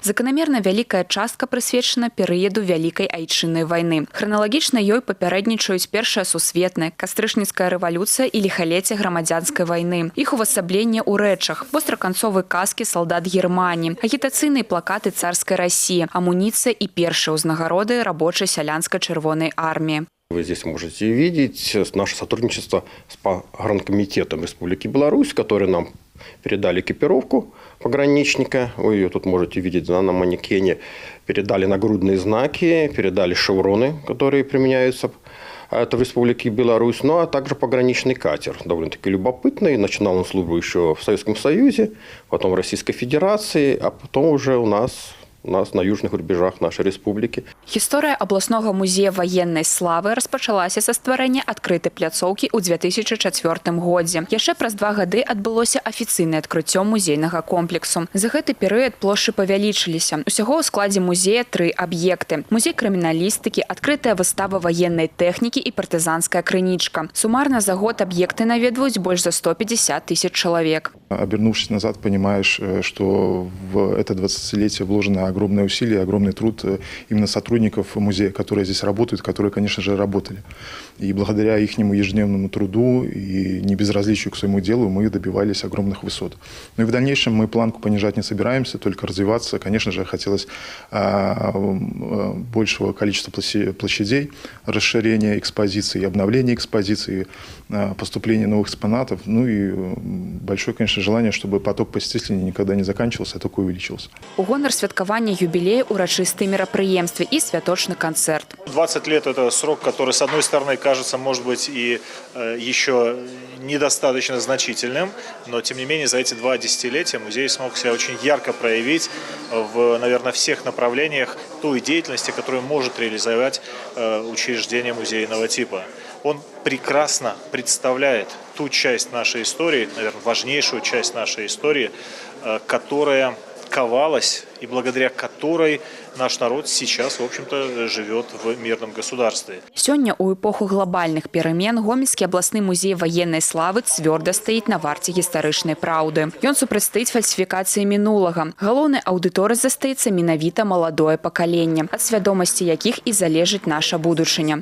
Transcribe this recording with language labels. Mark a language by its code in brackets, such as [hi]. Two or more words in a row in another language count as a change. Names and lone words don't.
[be] Заканамерна вялікая частка прысвечана перыяду Вялікай Айчыннай вайны. Храналагічна ёй папярэднічаюць Першая сусветная, Кастрычніцкая рэвалюцыя і ліхалецце грамадзянскай вайны. Іх увасабленне ў рэчах, востраканцовы каскі салдат Германіі, агітацыйныя плакаты царскай Расіі, амуніцыя і першыя ўзнагароды рабочей селянской Червоной армии. [ru] Вы здесь можете видеть наше сотрудничество с погранкомитетом Республики Беларусь, которые нам передали экипировку пограничника. Вы ее тут можете видеть на манекене. Передали нагрудные знаки, передали шевроны, которые применяются в Республике Беларусь, ну а также пограничный катер. Довольно-таки любопытный. Начинал он службу еще в Советском Союзе, потом в Российской Федерации, а потом уже у нас на южных рубежах нашей республики. [be] Гісторыя абласнога музея ваеннай славы распачалася са стварэння адкрытай пляцоўкі ў 2004 годзе. Яшчэ праз 2 гады адбылося афіцыйнае адкрыццё музейнага комплексу. За гэты перыяд плошчы павялічыліся. Усяго ў складзе музея 3 аб'екты. Музей крыміналістыкі, адкрытая выстава ваеннай тэхнікі і партызанская крынічка. Сумарна за год аб'екты наведваюць больш за 150 тысяч чалавек. [ru] Обернувшись назад, понимаешь, что в это 20-летие вложено огромное усилие, огромный труд именно сотрудников музея, которые здесь работают, которые, конечно же, работали. И благодаря ихнему ежедневному труду и небезразличию к своему делу мы добивались огромных высот. Ну и в дальнейшем мы планку понижать не собираемся, только развиваться. Конечно же, хотелось большего количества площадей, расширения экспозиции, обновления экспозиции, поступления новых экспонатов. Ну и большое, конечно, желание, чтобы поток посетителей никогда не заканчивался, а только увеличился. [be] У гонар святкавання юбілею урачыстыя мерапрыемствы і святочны канцэрт. [ru] 20 лет – это срок, который, с одной стороны, кажется, может быть, и еще недостаточно значительным, но, тем не менее, за эти 2 десятилетия музей смог себя очень ярко проявить в, наверное, всех направлениях той деятельности, которую может реализовать учреждение музейного типа. Он прекрасно представляет ту часть нашей истории, наверное, важнейшую часть нашей истории, которая ковалась и благодаря которой наш народ сейчас, в общем-то, живет в мирном государстве. [be] Сёння у эпоху глобальных перамен Гомельскі абласны музей ваеннай славы цвёрда стаіць на варце гістарычнай праўды. Ён супрацьстаіць фальсіфікацыі мінулага. Галоўнай аўдыторыяй застаецца менавіта маладое пакаленне, ад свядомасці якіх і залежыць наша будучыня.